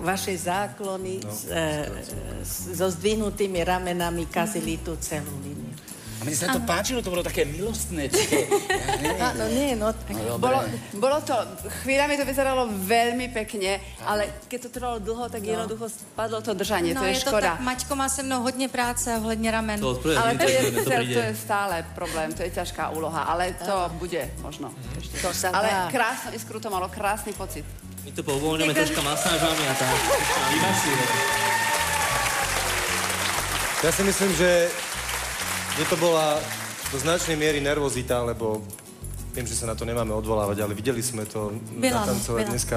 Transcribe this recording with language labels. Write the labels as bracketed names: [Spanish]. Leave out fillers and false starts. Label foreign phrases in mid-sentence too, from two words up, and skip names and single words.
[Slovak] Vaše záklony so zdvihnutými ramenami kazili tú celú líniu. A mne sa to páčilo, to bolo také milostné. Áno, nie, no. Bolo to, chvíľami to vyzeralo veľmi pekne, ale keď to trvalo dlho, tak jednoducho spadlo to držanie, No to je je to škoda. [Czech] tak, Maťko má se mnou hodně práce ohledně ramen. [Slovak] Ale to je stále problém, to je ťažká úloha, ale to bude možno. Ešte. To sa Ale dá. krásnu iskru to malo, krásny pocit. My to povoľňujeme troška masážami a tak. Ja si myslím, že to bola do značnej miery nervozita, lebo viem, že sa na to nemáme odvolávať, ale videli sme to natancovať dneska.